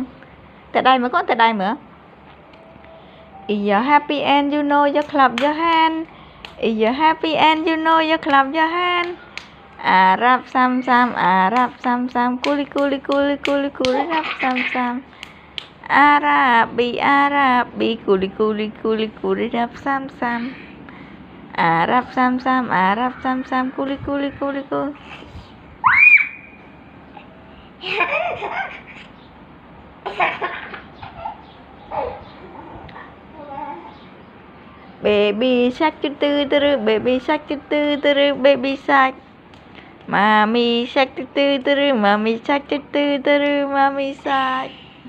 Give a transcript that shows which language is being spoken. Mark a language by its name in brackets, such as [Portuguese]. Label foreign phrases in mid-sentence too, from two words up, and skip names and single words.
[Vietnamese] Tại đây mà có tại đây nữa. [English] Is you happy and you know you clap your hand. Is you happy and you know you clap your hand. Arab sam sam Arab sam sam culi culi culi culi culi rap sam sam. Arabi Arabi culi culi culi culi rap sam sam. Arab sam sam Arab sam sam culi culi culi culi. Baby shark tu tu tu, baby shark tu tu tu, baby shark. Mommy shark tu tu tu, mommy shark tu tu tu, mommy shark.